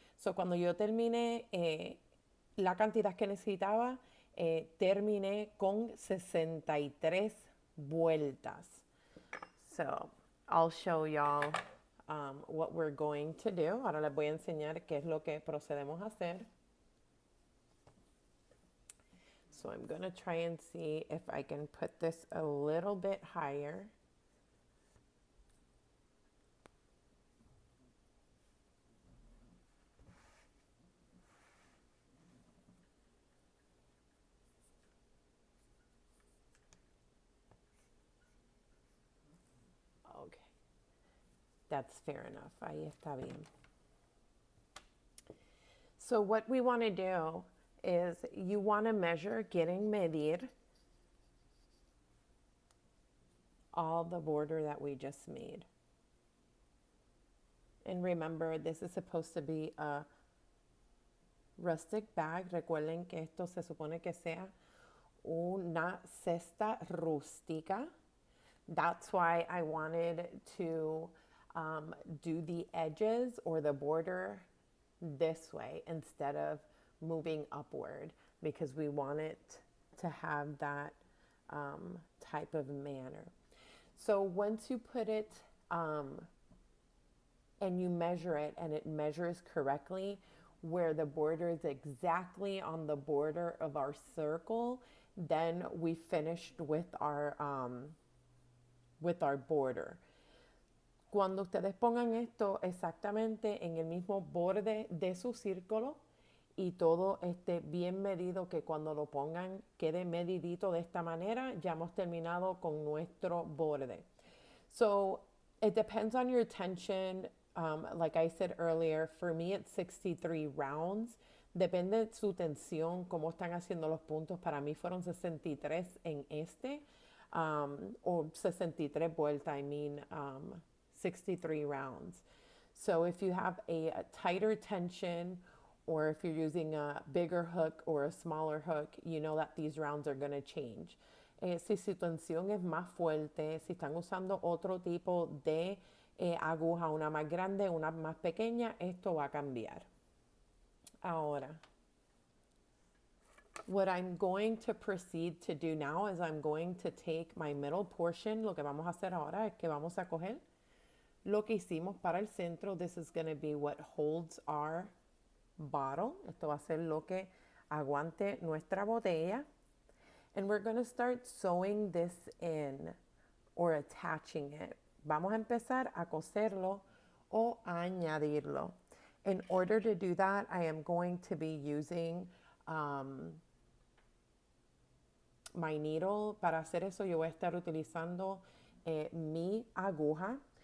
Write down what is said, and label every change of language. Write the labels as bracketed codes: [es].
[es] So cuando yo terminé la cantidad que necesitaba, terminé con 63 vueltas. [en] So I'll show y'all what we're going to do. [es] Ahora les voy a enseñar qué es lo que procedemos a hacer. [en] So I'm going to try and see if I can put this a little bit higher. Okay. That's fair enough. [es] Ahí está bien. [en] So what we want to do is you want to measure, [es] quieren medir [en] all the border that we just made. And remember, this is supposed to be a rustic bag. [es] Recuerden que esto se supone que sea una cesta rústica. [en] That's why I wanted to do the edges or the border this way instead of moving upward, because we want it to have that type of manner. So once you put it and you measure it and it measures correctly, where the border is exactly on the border of our circle, then we finished with our border. [es] Cuando ustedes pongan esto exactamente en el mismo borde de su círculo y todo esté bien medido, que cuando lo pongan quede medidito de esta manera, ya hemos terminado con nuestro borde. [en] So it depends on your tension. Like I said earlier, for me it's 63 rounds. [es] Depende de su tensión, cómo están haciendo los puntos. Para mí fueron 63 en este, o 63 vueltas, [en] 63 rounds. So if you have a tighter tension, or if you're using a bigger hook or a smaller hook, you know that these rounds are going to change. [es] Si su tensión es más fuerte, si están usando otro tipo de aguja, una más grande, una más pequeña, esto va a cambiar. Ahora, [en] what I'm going to proceed to do now is I'm going to take my middle portion. [es] Lo que vamos a hacer ahora es que vamos a coger lo que hicimos para el centro. [en] This is going to be what holds our bottle. [es] Esto va a ser lo que aguante nuestra botella. [en] And we're going to start sewing this in, or attaching it. [es] Vamos a empezar a coserlo o a añadirlo. [en] In order to do that, I am going to be using my needle. [es] Para hacer eso, yo voy a estar utilizando mi aguja.